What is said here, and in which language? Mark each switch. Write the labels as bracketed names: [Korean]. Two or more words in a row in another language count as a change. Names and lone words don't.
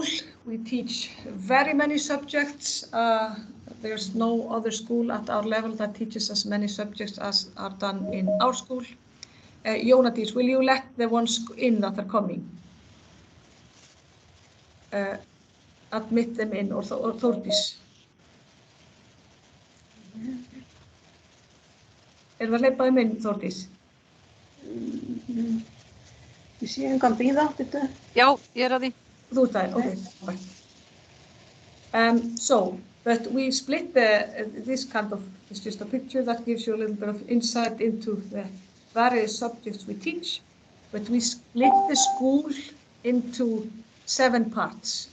[English] We teach very many subjects. There's no other school at our level that teaches as many subjects as are done in our school. Jónadís, will you let the ones in that are coming? Admit them in, or Þórdís? [Icelandic] Það að hleypa þeim inn, Þórdís? Ég sé engan bíða, byrju. Já, ég að því. Þú ert það, okay. [English] But we split this kind of, it's just a picture that gives you a little bit of insight into the various subjects we teach, but we split the school into 7 parts.